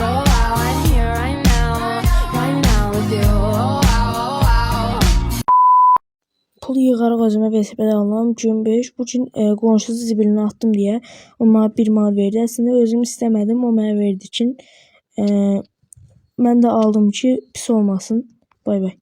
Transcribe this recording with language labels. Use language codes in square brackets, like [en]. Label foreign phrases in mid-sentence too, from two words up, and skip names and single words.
[en] Oh wow, I'm here right now with you. Oh wow. [az] Pul yığaraq özümə velosiped alıram. Gün 5. Bu gün qonşusu zibilinə atdım deyə o mənə 1 manat verdi. Əslində özüm istəmədim, o mənə verdi ki, mən də aldım ki, pis olmasın. [en] Bay bay.